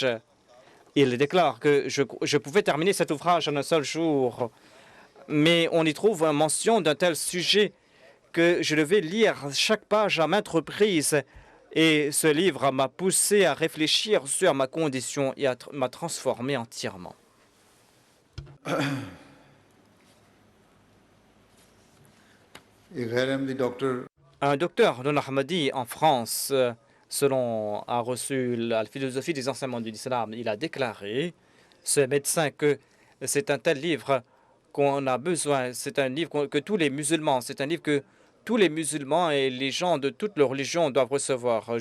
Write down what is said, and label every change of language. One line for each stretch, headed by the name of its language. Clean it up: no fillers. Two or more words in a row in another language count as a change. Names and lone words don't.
French: Il déclare que je pouvais terminer cet ouvrage en un seul jour. Mais on y trouve une mention d'un tel sujet que je devais lire chaque page à maintes reprises. Et ce livre m'a poussé à réfléchir sur ma condition et m'a transformé entièrement.
Hindi: एक गैर अहमदी डॉक्टर
French: Un docteur non ahmadi en France, selon a reçu la philosophie des enseignements de l'islam, il a déclaré, ce médecin, que c'est un tel livre qu'on a besoin. C'est un livre que tous les musulmans, c'est un livre que tous les musulmans et les gens de toutes les religions doivent recevoir.